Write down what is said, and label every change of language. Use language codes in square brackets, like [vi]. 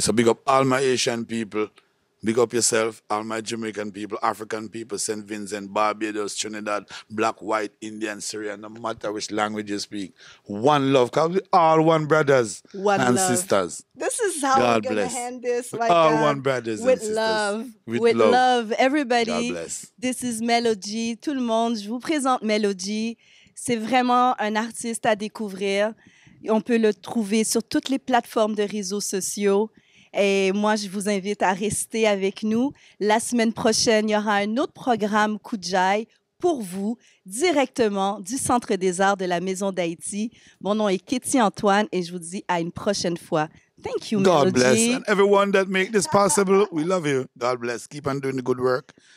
[en] So big up all my Asian people. Big up yourself, all my Jamaican people, African people, St. Vincent, Barbados, Trinidad, Black, White, Indian, Syrian, no matter which language you speak. One love, because we all one brothers and sisters. This is how we're going to hand this. All one brothers and sisters. Love. With love. Everybody. God bless. This is Melody. [fr] Tout le monde, je vous présente Melody. C'est vraiment un artiste à découvrir. On peut le trouver sur toutes les plateformes de réseaux sociaux. Et moi, je vous invite à rester avec nous. La semaine prochaine, il y aura un autre programme Koudjaï pour vous, directement du Centre des Arts de la Maison d'Haïti. Mon nom est Kéti Antoine et je vous dis à une prochaine fois. [en] Thank you, Melody. God bless. And everyone that make this possible, we love you. God bless. Keep on doing the good work.